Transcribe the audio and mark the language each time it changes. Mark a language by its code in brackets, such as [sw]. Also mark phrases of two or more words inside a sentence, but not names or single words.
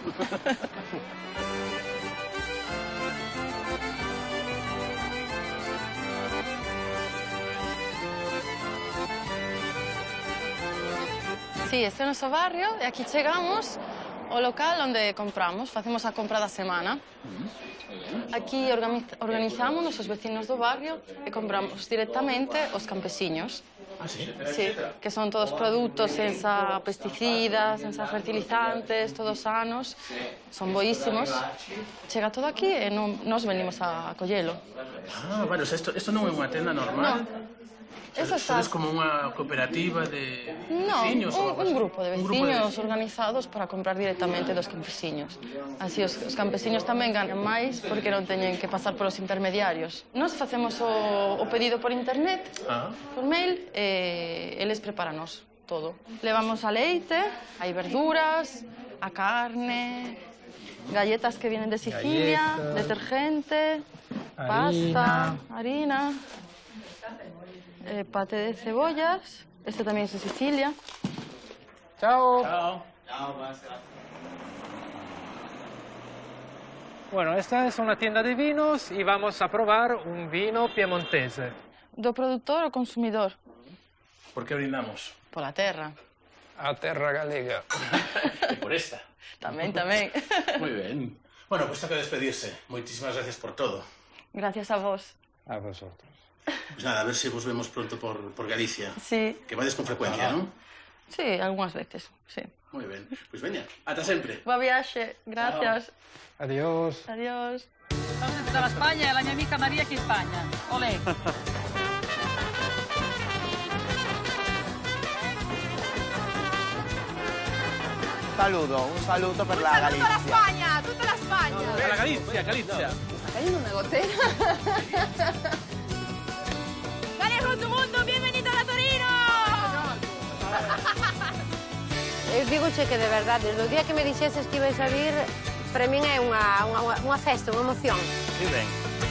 [gl] Sí, este é o noso barrio e aquí chegamos ao local onde compramos, facemos a compra da semana. Aquí organizamos os vecinos do barrio e compramos directamente os campesiños. Ah, sí? Sí, que son todos produtos senza pesticidas, senza fertilizantes, todos sanos, son boísimos. Chega todo aquí e nos venimos a collelo. Ah, vale, o sea, isto non é unha tenda normal? [es] No. Eso está... [gl] Sodes como unha cooperativa de No, veciños? un grupo de veciños organizados para comprar directamente dos campesiños. Así os campesiños tamén ganan máis porque non teñen que pasar polos intermediarios. Nos facemos o pedido por internet, por mail, e eles preparanos todo. Levamos a leite, hai verduras, a carne, [es] galletas que vienen de Sicilia, detergente, pasta, harina, pate de cebollas. Este también es de Sicilia. Chao. Chao. Bueno, esta es una tienda de vinos y vamos a probar un vino piemontese. [gl] Do productor ao consumidor. Por que brindamos? Pola terra. A terra galega. E por esta. Tamén. [es] Muy bien. Bueno, pues toca despedirse. [gl] Moitísimas gracias por todo. Gracias a vos. [es] A vosotros. Pues nada, a ver si vos vemos pronto por Galicia. Sí. [gl] Que vades con frecuencia, ¿no? Sí, algunhas veces, sí. [es] Muy bien. [gl] Pues veña, ata sempre. Boa viaxe, gracias. [es] Adiós. Adiós. [it] Dalla Spagna è la mia amica Maria che in Spagna. Olè. [es] Un saludo [it] per la Galizia. Tutta la Spagna, tutta la Spagna. La Galizia, Galizia. [es] Hay una gotera. Galia con tu mundo, bienvenido a Torino. [gl] Eu digo che que de verdade, desde o día que me dixeses que ibas a vir, para min é unha festa, unha emoción. Que ben.